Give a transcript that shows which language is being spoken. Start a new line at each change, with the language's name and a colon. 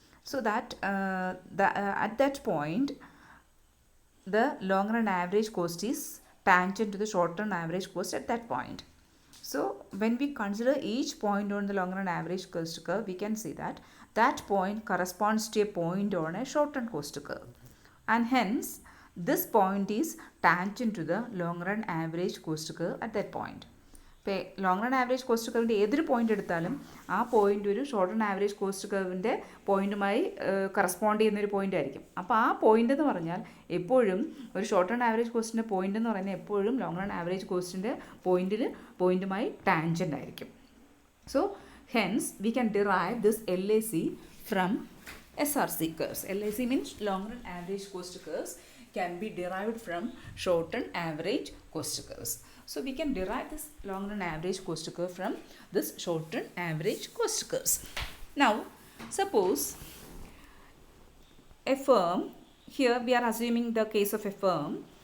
English: So that at that point the long run average cost is tangent to the short run average cost at that point. So when we consider each point on the long run average cost curve, we can see that that point corresponds to a point on a short run cost curve, and hence this point is tangent to the long run average cost curve at that point.
Malayalam: ഇപ്പോൾ long run average cost കർവിൻ്റെ ഏതൊരു point എടുത്താലും ആ point ഒരു short run average cost കർവിൻ്റെ പോയിൻറ്റുമായി correspond ചെയ്യുന്നൊരു point ആയിരിക്കും. അപ്പോൾ ആ point എന്ന് പറഞ്ഞാൽ എപ്പോഴും ഒരു ഷോർട്ട് റൺ ആവറേജ് കോസ്റ്റിൻ്റെ പോയിൻ്റ് എന്ന് പറയുന്നത് എപ്പോഴും ലോങ് റൺ ആവറേജ് കോസ്റ്റിൻ്റെ പോയിൻറ്റുമായി ടാൻജൻ്റ് ആയിരിക്കും.
English: So hence we can derive this LAC from SRC curves. LAC means long run average cost curves can be derived from short run average cost curves. So we can derive this long run average cost curve from this short run average cost curves. Now suppose a firm, here we are assuming the case of a firm.